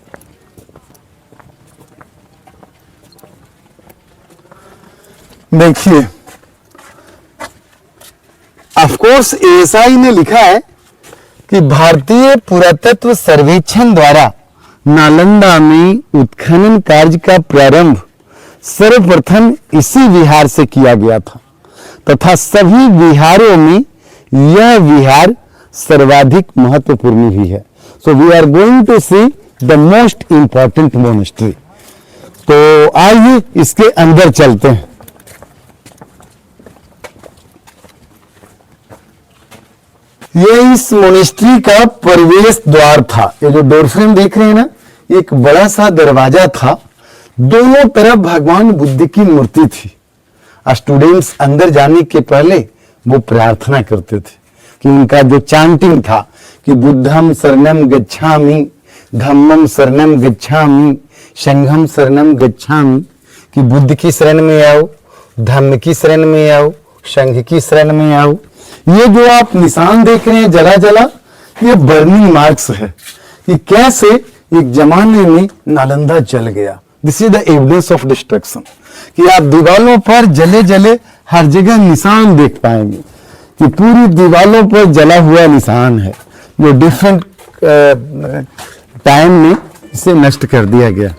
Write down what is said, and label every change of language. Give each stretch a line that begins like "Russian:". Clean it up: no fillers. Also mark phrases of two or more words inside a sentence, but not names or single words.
Hindi: देखिए,
English: of course
Hindi: एएसआई ने लिखा है कि भारतीय पुरातत्व सर्वेक्षण द्वारा नालंदा में उत्खनन कार्य का प्रारंभ सर्वप्रथम इसी विहार से किया गया था तथा सभी विहारों में यह विहार सर्वाधिक महत्वपूर्ण भी है।
English: so we are going to see the most important monastery.
Hindi: तो आइए इसके अंदर चलते हैं। ये इस मोनेस्ट्री का प्रवेश द्वार था। ये जो डोर फ्रेम देख रहे हैं ना, एक बड़ा सा दरवाजा था, दोनों तरफ भगवान बुद्ध की मूर्ति थी। स्टूडेंट्स अंदर जाने के पहले वो प्रार्थना करते थे कि उनका जो चांटिंग था कि
Pali: बुद्धम शरणम गच्छामि, धम्मम शरणम गच्छामि, संघम शरणम गच्छामि,
Hindi: कि बुद्ध की शरण में आओ, धम्म की शरण में आओ, संघ की शरण में आओ। ये जो आप निशान देख रहे हैं जला जला, ये
English: burning marks
Hindi: है कि कैसे एक जमाने में नालंदा जल गया।
English: this is the evidence of destruction,
Hindi: कि आप दीवालों पर जले जले हर जगह निशान देख पाएंगे कि पूरी दीवालों पर जला हुआ निशान है, जो
English: different time
Hindi: में इसे नष्ट कर दिया गया।